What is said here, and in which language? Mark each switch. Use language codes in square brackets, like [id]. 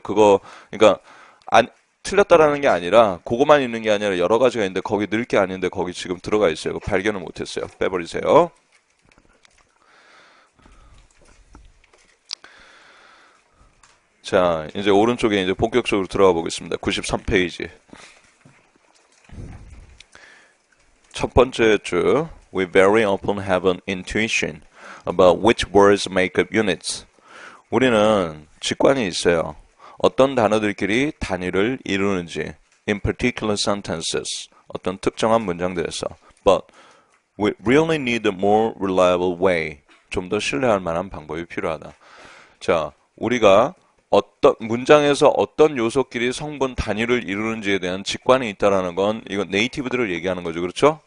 [ko] 그거 그러니까 틀렸다라는 게 아니라 그거만 있는 게 아니라 여러 가지가 있는데 거기 넣을 게 아닌데 거기 지금 들어가 있어요. 그거 발견을 못했어요. 빼버리세요. 자, 이제 오른쪽에 이제 본격적으로 들어가 보겠습니다. 93페이지. 첫 번째 줄 [en] We very often have an intuition about which words make up units. [ko] 우리는 직관이 있어요. 어떤 단어들끼리 단위를 이루는지 [en] in particular sentences [ko] 어떤 특정한 문장들에서 [en] but we really need a more reliable way [ko] 좀 더 신뢰할 만한 방법이 필요하다. 자, 우리가 어떤 문장에서 어떤 요소끼리 성분 단위를 이루는지에 대한 직관이 있다라는 건 이건 네이티브들을 얘기하는 거죠. 그렇죠?